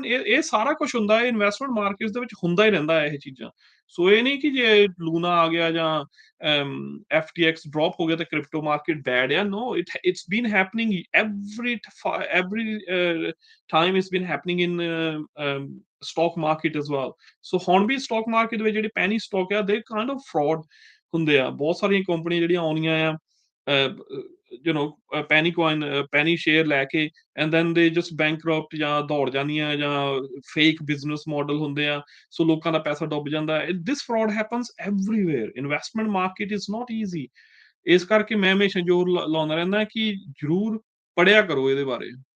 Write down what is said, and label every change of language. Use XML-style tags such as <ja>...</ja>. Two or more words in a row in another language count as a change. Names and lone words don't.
<pa>ਇਹ ਸਾਰਾ ਕੁਝ ਹੁੰਦਾ ਹੈ ਇਨਵੈਸਟਮੈਂਟ ਮਾਰਕੀਟ ਦੇ ਵਿੱਚ, ਹੁੰਦਾ ਹੀ ਰਹਿੰਦਾ ਇਹ ਚੀਜ਼ਾਂ. ਸੋ ਇਹ ਨਹੀਂ ਕਿ ਜੇ ਲੂਨਾ ਆ ਗਿਆ ਜਾਂ FTX drop ਹੋ ਗਿਆ ਤੇ</pa> <en>crypto market bad</en> <pa>ਆ.</pa> <en>No, it's been happening every time. It's been happening in stock market as well.</en> <pa>So ਹੁਣ ਵੀ</pa> <en>stock market</en> <pa>ਵਿੱਚ ਜਿਹੜੇ</pa> <en>penny stock</en> <pa>ਆ,</pa> <en>they kind of fraud</en> <pa>ਹੁੰਦੇ ਆ. ਬਹੁਤ ਸਾਰੀਆਂ ਕੰਪਨੀਆਂ ਜਿਹੜੀਆਂ ਆਉਣੀਆਂ ਆ,</pa> <en>penny coin, penny share</en> <pa>ਲੈ ਕੇ,</pa> <en>and then they just bankrupt</en> <pa>ਜਾਂ ਦੌੜ ਜਾਂਦੀਆਂ ਜਾਂ</pa> <en>fake business model</en> <pa>ਹੁੰਦੇ ਆ, ਸੋ ਲੋਕਾਂ ਦਾ ਪੈਸਾ ਡੁੱਬ ਜਾਂਦਾ.</pa> <en>This fraud happens everywhere. Investment market is not easy.</en> <pa>ਇਸ ਕਰਕੇ ਮੈਂ ਹਮੇਸ਼ਾ ਜ਼ੋਰ ਲਾਉਂਦਾ ਰਹਿੰਦਾ ਕਿ ਜ਼ਰੂਰ ਪੜ੍ਹਿਆ ਕਰੋ ਇਹਦੇ ਬਾਰੇ.</pa>